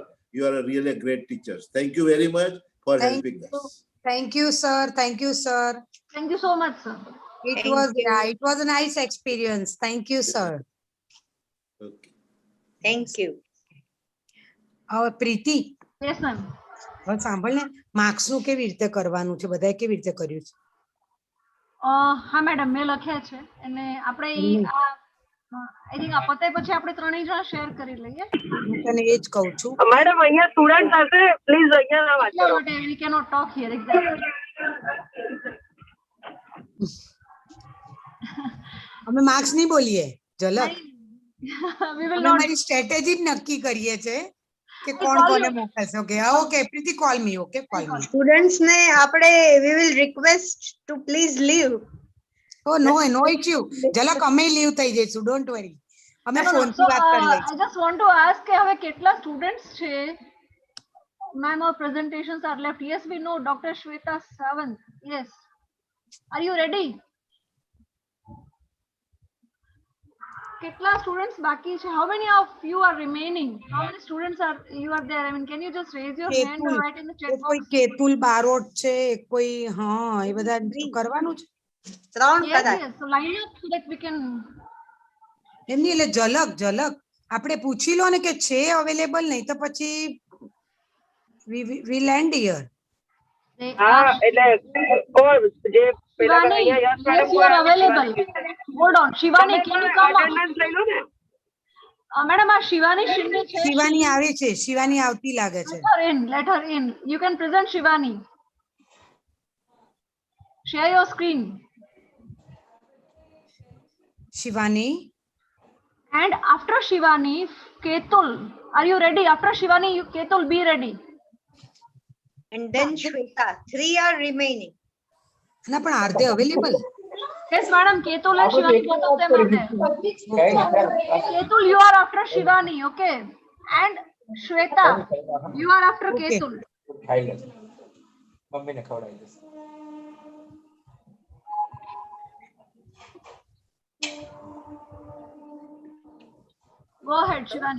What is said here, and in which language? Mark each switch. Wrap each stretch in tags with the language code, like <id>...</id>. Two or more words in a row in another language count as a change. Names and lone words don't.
<en>You are really great teachers. Thank you very much for helping us. Thank you, sir. Thank you, sir. Thank you so much, sir. It was a nice experience. Thank you, sir. Okay. Thank you. Our Preeti. Yes, ma'am.</en> <gu>સાંભળને માર્ક્સ નું કેવી રીતે કરવાનું છે બધાએ કેવી રીતે કર્યું છે હા મેડમ મેં લખ્યા છે અને આપણે</gu> <en>I think</en> <gu>આ પતાય પછી આપણે ત્રણેય જણા શેર કરી લઈએ હું તને એ જ કહું છું મેડમ અહીંયા સ્ટુડન્ટ સાથે પ્લીઝ અહીંયા ના વાત કરો</gu> <en>we cannot talk here exactly</en> <gu>અમે માર્ક્સ નહીં બોલીએ ઝલક</gu> <en>we will</en> <gu>અમે</gu> <en>not</en> <gu>મારી સ્ટ્રેટેજી નક્કી કરીએ છે કે કોણ કોને મોકલશે</gu> <en>okay Preeti call me okay call me</en> <gu>સ્ટુડન્ટ્સ ને આપણે</gu> <en>we will request to please leave. Oh no issue</en> <gu>ઝલક અમે લીવ થઈ જઈશું</gu> <en>don't worry</en> <gu>અમે ફોન થી વાત કરી લઈશું</gu> <en>I just want to ask</en> <gu>કે હવે કેટલા સ્ટુડન્ટ્સ છે</gu> <en>ma'am our presentations are left. Yes, we know Dr. Shweta Sawant. Yes, are you ready?</en> <gu>Ketla students baki hai?</gu> <en>How many of you are remaining? How many students are you are there? I mean, can you just raise your hand or write in the chat box?</en> <gu>કોઈ કેતુલ બારોટ છે કોઈ હા એ બધા કરવાનું છે</gu> <en>Yes, yes. So line up so that we can.</en> <gu>એમની એટલે ઝલક આપણે પૂછી લો ને કે છે અવેલેબલ, નહીં તો પછી</gu> <en>we land here.</en> <gu>હા એટલે કોણ જે પેલા Shivani, અહીંયા યસ</gu> <en>yes, મેડમ you are available. Hold on, Shivani, can you come?</en> <gu>અટેન્ડન્સ લઈ લો ને. Madam, Shivani Shinde છે. શિવાની આવે છે, શિવાની આવતી લાગે છે.</gu> <en>Let her in. You can present Shivani. Share your screen. શિવાની. And after Shivani, Ketul. Are you ready? After Shivani, Ketul, be ready. And then Shweta. 3 are remaining.</en> <gu>ના પણ</gu> <en>are they available? Yes, madam. Ketul and Shivani, both of them are there. Ketul, you are after Shivani, okay? And Shweta, you are after Ketul. Go ahead, Shivani.</en>